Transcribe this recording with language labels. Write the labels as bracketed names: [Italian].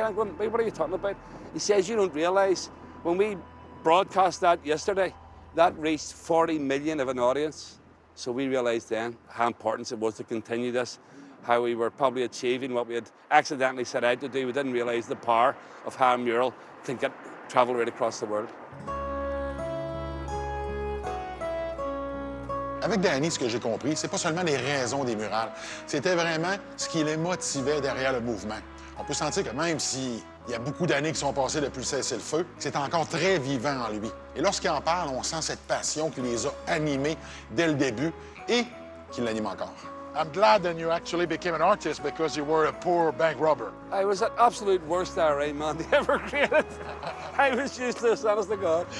[English] I'm going, what are you talking about? He says, you don't realise, when we broadcast that yesterday, that reached 40 million of an audience. So we realised then how important it was to continue this, how we were probably achieving what we had accidentally set out to do. We didn't realise the power of how a mural can travel right across the world. [French] Avec Danny, ce que j'ai compris, c'est pas seulement les raisons des murales, c'était vraiment ce qui les motivait derrière le mouvement. On peut sentir que même s'il y a beaucoup d'années qui sont passées depuis le cessez-le-feu, c'est encore très vivant en lui. Et lorsqu'il en parle, on sent cette passion qui les a animés dès le début et qui l'anime encore. [English] I'm glad then you actually became an artist because you were a poor bank robber. I was the absolute worst IRA man they ever created. I was useless, honest to God.